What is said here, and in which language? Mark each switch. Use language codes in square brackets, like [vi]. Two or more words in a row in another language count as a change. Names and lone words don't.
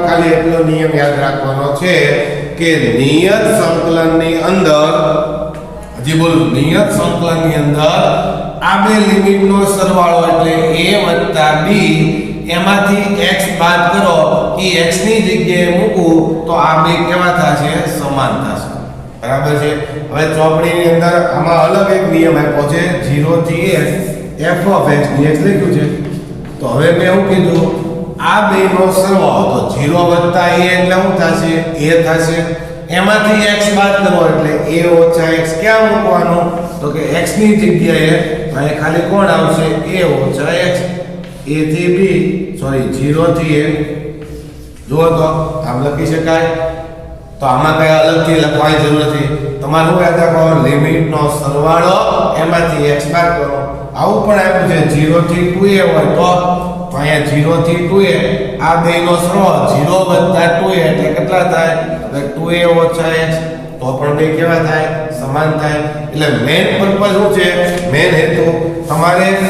[gu] ખાલી એટલો નિયમ યાદ રાખવાનો છે કે નિયત સંકલનની અંદર હજી બોલું નિયત સંકલનની અંદર આ બે લિમિટનો સરવાળો એટલે a + b એમાંથી x બાદ કરો એ x ની જગ્યાએ મૂકું તો આ બે કેવા થશે સમાન થશે બરાબર છે હવે ચોપડીની અંદર આમાં અલગ એક નિયમ આપ્યો છે 0 થી a [en] f of x dx [gu] લખ્યું છે તો હવે મેં એવું કીધું આ બેનો સરવાળો તો 0 + a એટલે શું થશે a થશે એમાંથી x બાદ કરો એટલે a - x ક્યાં મૂકવાનું તો કે x ની જગ્યાએ અહીં ખાલી કોણ આવશે a - x a થી b સોરી 0 થી a જો તો આમ લખી શકાય તો આમાં કઈ અલગથી લખવાની જરૂર નથી તમારે શું યાદ રાખવાનું લિમિટનો સરવાળો એમાંથી x બાદ કરો આવું પણ આપ્યું છે 0 થી 2a હોય તો અહીંયા 0 થી 2a આ બેનો સરવાળો 0 + 2a એટલે કેટલા થાય એટલે 2a - x તો પણ બે કેવા થાય સમાન થાય એટલે મેઈન પર્પઝ શું છે મેઈન હેતુ તમારે